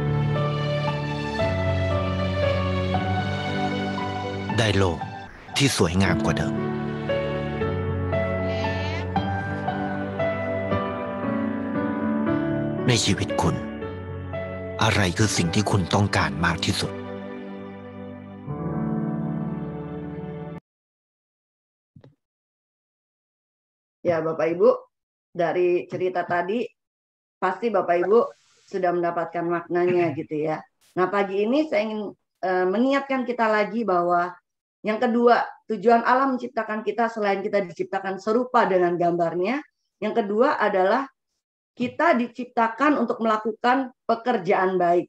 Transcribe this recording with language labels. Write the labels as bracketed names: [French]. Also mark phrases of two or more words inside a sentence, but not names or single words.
[Thai] ได้โลกที่สวยงามกว่าเดิม ในชีวิตคุณ อะไรคือสิ่งที่คุณต้องการมากที่สุด [Indonesian] Ya, Bapak Ibu, dari cerita tadi pasti Bapak Ibu sudah mendapatkan maknanya gitu ya. Nah, pagi ini saya ingin mengingatkan kita lagi bahwa yang kedua, tujuan Allah menciptakan kita selain kita diciptakan serupa dengan gambarnya, yang kedua adalah kita diciptakan untuk melakukan pekerjaan baik.